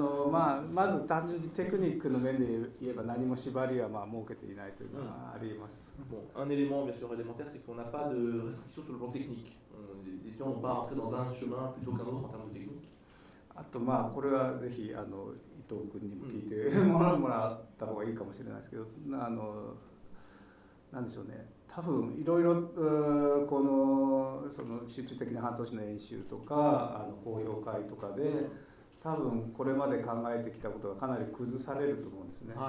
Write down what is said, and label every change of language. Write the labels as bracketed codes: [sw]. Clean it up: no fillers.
[ja] まあ、まず単純にテクニックの面で言えば何も縛りはまあ設けていないというのはあります。 [fr] Un élément bien sûr élémentaire, c'est qu'on n'a pas de restriction sur le plan technique. Les étudiants vont pas rentrer dans un chemin plutôt qu'un autre en termes de technique. [ja] あとまあこれはぜひ伊藤君にも聞いてもらった方がいいかもしれないですけど、なんでしょうね。多分いろいろこのその集中的な半年の演習とか講評会とかで多分これまで考えてきたことがかなり崩されると思うんですね。